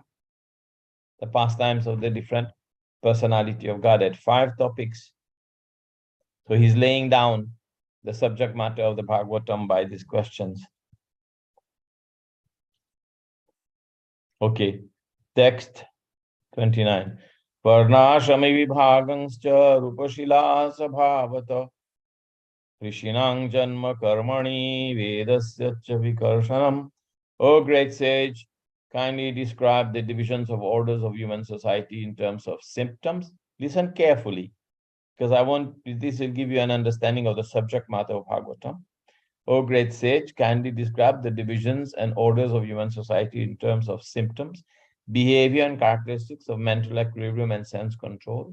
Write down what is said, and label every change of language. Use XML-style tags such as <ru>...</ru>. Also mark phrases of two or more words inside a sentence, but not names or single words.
<en>The pastimes of the different personality of Godhead. 5 topics. So he's laying down the subject matter of the Bhagavatam by these questions. Okay, text 29.</en> <sa>वर्णाश्रम विभागांश्च रूपशील स्वभावतः ऋषीणां जन्म कर्माणि वेदस्य च विकर्षणम्.</sa> <en>O great sage, kindly describe the divisions of orders of human society in terms of symptoms. Listen carefully, because this will give you an understanding of the subject matter of Bhagavatam. O great sage, kindly describe the divisions and orders of human society in terms of symptoms, behavior and characteristics of mental equilibrium and sense control.</en>